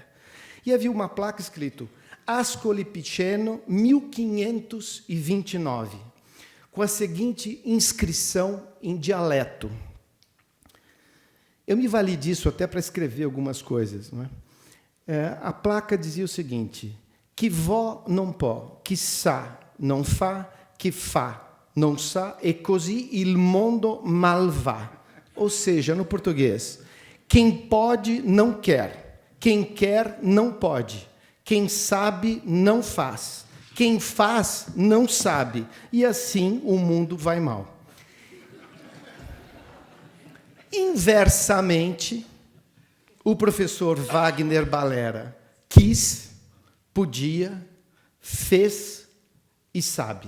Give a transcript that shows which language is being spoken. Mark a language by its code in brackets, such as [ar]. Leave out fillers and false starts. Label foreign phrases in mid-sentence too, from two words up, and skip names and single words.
[pt] E havia uma placa escrito Ascoli Piceno, 1529, com a seguinte inscrição em dialeto. Eu me vali disso até para escrever algumas coisas. Não é? A placa dizia o seguinte, [it] chi vo non può, chi sa non fa, chi fa non sa, e così il mondo mal va. [pt] Ou seja, no português, quem pode não quer, quem quer não pode, quem sabe não faz, quem faz não sabe, e assim o mundo vai mal. Inversamente, o professor Wagner Balera quis, podia, fez e sabe.